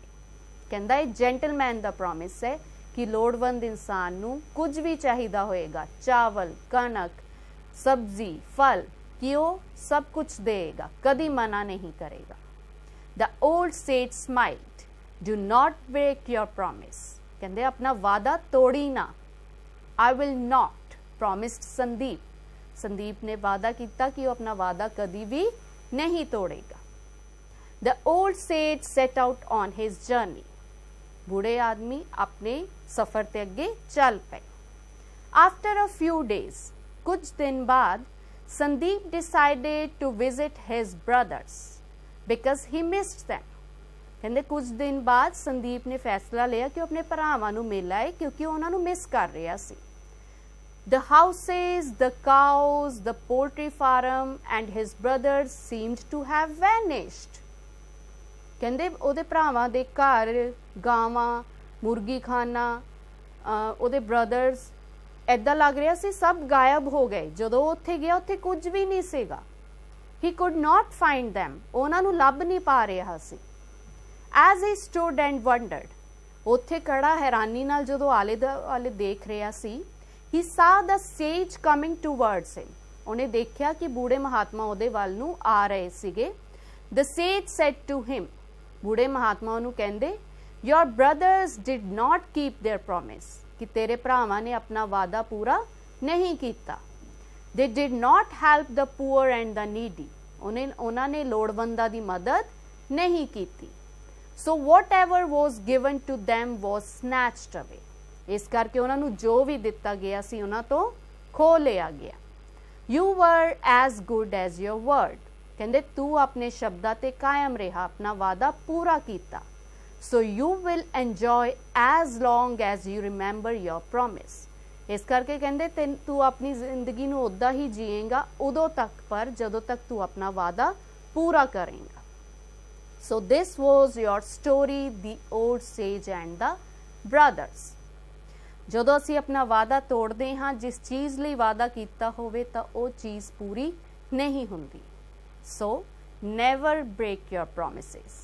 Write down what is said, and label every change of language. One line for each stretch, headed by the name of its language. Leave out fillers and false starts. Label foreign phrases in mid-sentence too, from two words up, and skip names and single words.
Punjabi: ਕਹਿੰਦਾ ਇਹ ਜੈਂਟਲਮੈਨ ਦਾ ਪ੍ਰੋਮਿਸ ਹੈ ਕਿ ਲੋੜਵੰਦ ਇਨਸਾਨ ਨੂੰ ਕੁਝ ਵੀ ਚਾਹੀਦਾ ਹੋਏਗਾ, ਚਾਵਲ, ਕਣਕ, ਸਬਜ਼ੀ, ਫਲ, ਕਿ ਉਹ ਸਭ ਕੁਝ ਦੇਗਾ, ਕਦੀ ਮਨਾ ਨਹੀਂ ਕਰੇਗਾ।
English: The old sage smiled, do not break your promise।
Punjabi: ਕਹਿੰਦੇ ਆਪਣਾ ਵਾਦਾ ਤੋੜੀ ਨਾ।
English: I will not, promised
Punjabi: ਸੰਦੀਪ। ਸੰਦੀਪ ਨੇ ਵਾਦਾ ਕੀਤਾ ਕਿ ਉਹ ਆਪਣਾ ਵਾਦਾ ਕਦੀ ਵੀ ਨਹੀਂ ਤੋੜੇਗਾ।
English: The old sage set out on his journey।
Punjabi: ਬੁੜੇ ਆਦਮੀ ਆਪਣੇ ਸਫ਼ਰ ਤੇ ਅੱਗੇ ਚੱਲ ਪਏ।
English: After a few days,
Punjabi: ਕੁਝ ਦਿਨ ਬਾਅਦ
English: Sandeep decided to visit his brothers because he missed them।
Punjabi: ਕਹਿੰਦੇ ਕੁਝ ਦਿਨ ਬਾਅਦ ਸੰਦੀਪ ਨੇ ਫੈਸਲਾ ਲਿਆ ਕਿ ਉਹ ਆਪਣੇ ਭਰਾਵਾਂ ਨੂੰ ਮਿਲ ਆਏ ਕਿਉਂਕਿ ਉਹ ਉਹਨਾਂ ਨੂੰ ਮਿਸ ਕਰ ਰਿਹਾ ਸੀ।
English: The houses, the cows, the poultry farm and his brothers seemed to have vanished।
Punjabi: ਕਹਿੰਦੇ ਉਹਦੇ ਭਰਾਵਾਂ ਦੇ ਘਰ, ਗਾਵਾਂ, ਮੁਰਗੀ ਖਾਨਾ, ਉਹਦੇ ਬ੍ਰਦਰਸ, ਇੱਦਾਂ ਲੱਗ ਰਿਹਾ ਸੀ ਸਭ ਗਾਇਬ ਹੋ ਗਏ। ਜਦੋਂ ਉੱਥੇ ਗਿਆ ਉੱਥੇ ਕੁਝ ਵੀ ਨਹੀਂ ਸੀਗਾ।
English: He could not find them।
Punjabi: ਉਹਨਾਂ ਨੂੰ ਲੱਭ ਨਹੀਂ ਪਾ ਰਿਹਾ ਸੀ।
English: As he stood and wondered,
Punjabi: ਉੱਥੇ ਖੜਾ ਹੈਰਾਨੀ ਨਾਲ ਜਦੋਂ ਆਲੇ ਦੁਆਲੇ ਦੇਖ ਰਿਹਾ ਸੀ,
English: he saw the sage coming towards him।
Punjabi: ਉਹਨੇ ਦੇਖਿਆ ਕਿ ਬੂੜੇ ਮਹਾਤਮਾ ਉਹਦੇ ਵੱਲ ਨੂੰ ਆ ਰਹੇ ਸੀਗੇ।
English: The sage said to him,
Punjabi: ਬੂੜੇ ਮਹਾਤਮਾ ਉਹਨੂੰ ਕਹਿੰਦੇ,
English: your brothers did not keep their promise।
Punjabi: ਕਿ ਤੇਰੇ ਭਰਾਵਾਂ ਨੇ ਆਪਣਾ ਵਾਦਾ ਪੂਰਾ ਨਹੀਂ ਕੀਤਾ।
English: They did not help the poor and the needy।
Punjabi: ਉਹਨਾਂ ਨੇ ਲੋੜਵੰਦਾਂ ਦੀ ਮਦਦ ਨਹੀਂ ਕੀਤੀ।
English: So whatever was given to them was snatched away।
Punjabi: ਇਸ ਕਰਕੇ ਉਹਨਾਂ ਨੂੰ ਜੋ ਵੀ ਦਿੱਤਾ ਗਿਆ ਸੀ ਉਹਨਾਂ ਤੋਂ ਖੋਹ ਲਿਆ ਗਿਆ।
English: You were as good as your word।
Punjabi: ਕਹਿੰਦੇ ਤੂੰ ਆਪਣੇ ਸ਼ਬਦਾਂ ਤੇ ਕਾਇਮ ਰਿਹਾ, ਆਪਣਾ ਵਾਦਾ ਪੂਰਾ ਕੀਤਾ।
English: So you will enjoy as long as you remember your promise।
Punjabi: ਇਸ ਕਰਕੇ ਕਹਿੰਦੇ ਤੂੰ ਆਪਣੀ ਜ਼ਿੰਦਗੀ ਨੂੰ ਉੱਦਾਂ ਹੀ ਜੀਏਗਾ ਉਦੋਂ ਤੱਕ, ਪਰ ਜਦੋਂ ਤੱਕ ਤੂੰ ਆਪਣਾ ਵਾਦਾ ਪੂਰਾ ਕਰੇਗਾ।
English: So this was your story, the old sage and the brothers।
Punjabi: ਜਦੋਂ ਅਸੀਂ ਆਪਣਾ ਵਾਦਾ ਤੋੜਦੇ ਹਾਂ, ਜਿਸ ਚੀਜ਼ ਲਈ ਵਾਦਾ ਕੀਤਾ ਹੋਵੇ ਤਾਂ ਉਹ ਚੀਜ਼ ਪੂਰੀ ਨਹੀਂ ਹੁੰਦੀ।
English: So never break your promises।